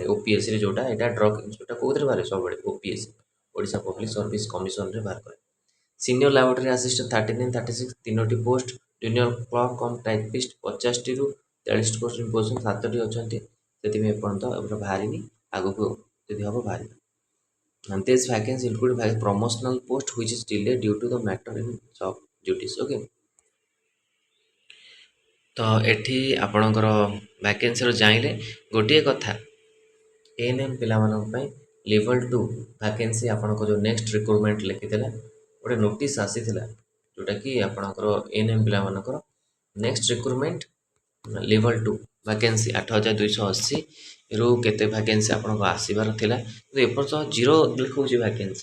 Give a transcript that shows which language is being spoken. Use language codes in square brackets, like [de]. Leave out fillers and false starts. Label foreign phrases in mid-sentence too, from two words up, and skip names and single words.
[or] OPSCରେ ଯେଉଁଟା ଏଇଟା [en] drug inspector [or] କେଉଁଥିରେ ବାହାରେ ସବୁବେଳେ OPSC ଓଡ଼ିଶା ପବ୍ଲିକ୍ ସର୍ଭିସ୍ କମିଶନରେ ବାହାର କରେ। [en] senior laboratory assistant 39, 36 3ଟି ପୋଷ୍ଟ, junior clerk cum typist 50ରୁ 43 post in position 7ଟି ଅଛନ୍ତି। [or] ସେଥିପାଇଁ ଏପର୍ଯ୍ୟନ୍ତ ଏବେ ବାହାରିନି, ଆଗକୁ ଯଦି ହେବ ବାହାରିବ। [en] These vacancies include promotional post which is delayed due to the matter in job duties. [or] ଓକେ, ତ ଏଠି ଆପଣଙ୍କର ଭ୍ୟାକେନ୍ସିର ଜାଣିଲେ ଗୋଟିଏ କଥା ANM ପିଲାମାନଙ୍କ ପାଇଁ [en] level 2 vacancy [or] ଆପଣଙ୍କ ଯେଉଁ [en] next recruitment [or] ଲେଖିଥିଲା ଗୋଟେ ନୋଟିସ୍ ଆସିଥିଲା ଯେଉଁଟାକି ଆପଣଙ୍କର ANM ପିଲାମାନଙ୍କର [en] next recruitment level 2 vacancy [or] 8,280ରୁ କେତେ ଭ୍ୟାକେନ୍ସି ଆପଣଙ୍କ ଆସିବାର ଥିଲା, କିନ୍ତୁ ଏପର୍ଯ୍ୟନ୍ତ 0 ଲେଖାଉଛି ଭ୍ୟାକେନ୍ସି।